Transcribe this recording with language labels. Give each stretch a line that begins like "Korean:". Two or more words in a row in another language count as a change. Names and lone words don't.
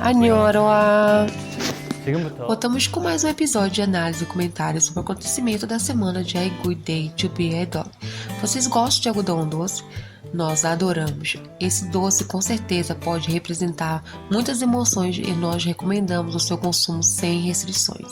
Korean: Annyeonghaseyo. 지금부터
Portuguese: Voltamos com mais um episódio de análise e comentário sobre o acontecimento da semana de A Good Day to Be a Dog. Vocês gostam de algodão doce? Nós adoramos. Esse doce com certeza pode representar muitas emoções e nós recomendamos o seu consumo sem restrições.